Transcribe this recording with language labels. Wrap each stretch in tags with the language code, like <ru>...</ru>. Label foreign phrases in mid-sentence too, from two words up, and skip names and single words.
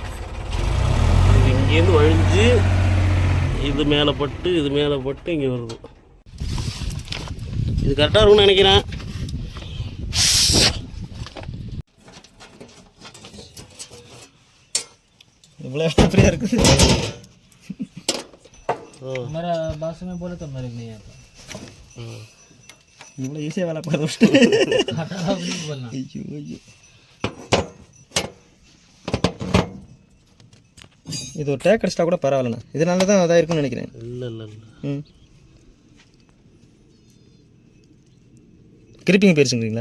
<ta>இது இங்கேருந்து வழிஞ்சு இது மேலே பட்டு இங்கே வருது. இது கரெக்டாக இருக்கும்னு நினைக்கிறேன். இவ்வளோ ஃப்ரீயாக இருக்குது.</ta> <hi>हमारा बास में बोले तो मेरे नहीं आता.</hi> <ta>இவ்வளோ ஈஸியாக வேலை பார்த்து</ta> <hi>बोलना.</hi> <ta>இது ஒரு டேக் அடிச்சிட்டா கூட பரவாயில்லண்ணா. இதனால தான் அதாக இருக்குன்னு நினைக்கிறேன். இல்லை கிரிப்பிங் போயிருச்சுங்களா?</ta>